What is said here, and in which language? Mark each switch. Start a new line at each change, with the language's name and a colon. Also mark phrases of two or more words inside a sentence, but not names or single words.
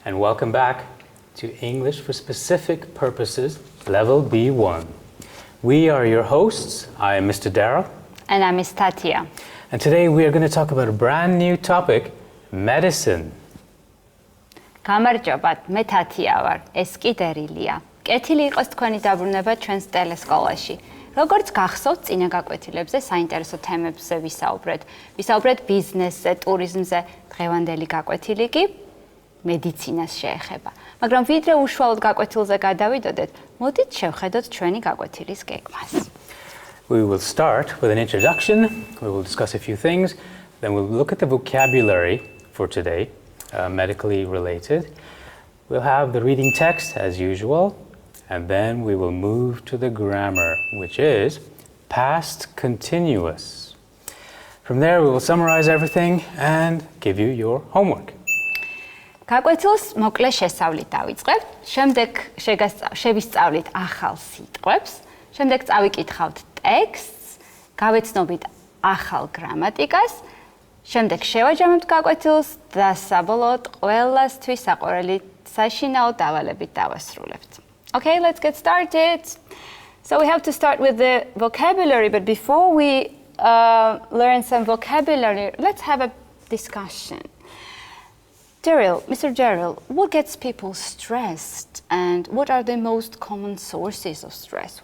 English: welcome back to English for Specific Purposes, Level B1. We are your hosts. I am Mr. Derill. And I'm Ms. Thათია. And today we are going to talk about a brand new topic, medicine.
Georgian: გამარჯობათ, მე თათია ვარ, ეს კი დერილია. კეთილი იყოს თქვენი დაბრუნება ჩვენს ტელესკოლაში. როგორც გახსოვთ, წინა გაკვეთილებზე საინტერესო თემებზე ვისაუბრეთ ბიზნესზე, ტურიზმზე, დღევანდელი გაკვეთილი კი მედიცინას შეეხება. მაგრამ ვიდრე უშუალოდ გაკვეთილზე გადავიდოდეთ, მოდით შევხედოთ ჩვენი გაკვეთილის გეგმას.
English: We will start with an introduction. We will discuss a few things. Then we'll look at the vocabulary for today, medically related. We'll have the reading text as usual. And then we will move to the grammar, which is past continuous. From there, we will summarize everything and give you your homework.
Georgian: გაკვეთილს მოკლე შესწავლით დავიწყებთ, შემდეგ შევისწავლით ახალ სიტყვებს, შემდეგ წავიკითხავთ ტექსტს, გავეცნობით ახალ გრამატიკას, შემდეგ შევაჯამებთ გაკვეთილს და საბოლოოდ ყველასთვის საყვარელი საშინაო დავალებით დავასრულებთ.
English: Okay, let's get started. So we have to start with the vocabulary, but before we learn some vocabulary, let's have a discussion. Derill, Mr. Derill, what gets people stressed and what are the most common sources of stress?